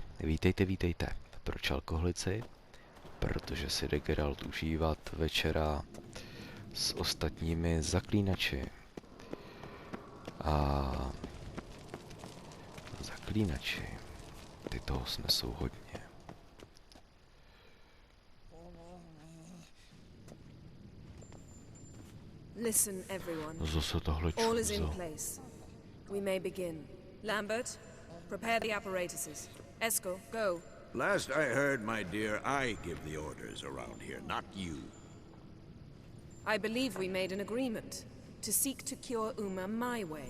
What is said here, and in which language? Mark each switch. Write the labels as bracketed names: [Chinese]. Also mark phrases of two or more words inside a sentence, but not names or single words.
[Czech] Vítejte, vítejte. Proč alkoholici? Protože si jde Geralt užívat večera s ostatními zaklínači. A zaklínači, ty toho snesou hodně. [English] Listen, everyone. [Czech] Zase tohle [English] All is in [Czech] čuzo. [English] place. We may begin. Lambert, prepare the apparatuses. Eskel, go. Last I heard, my dear, I give the orders around here, not you. I believe we made an agreement to seek to cure Uma my way.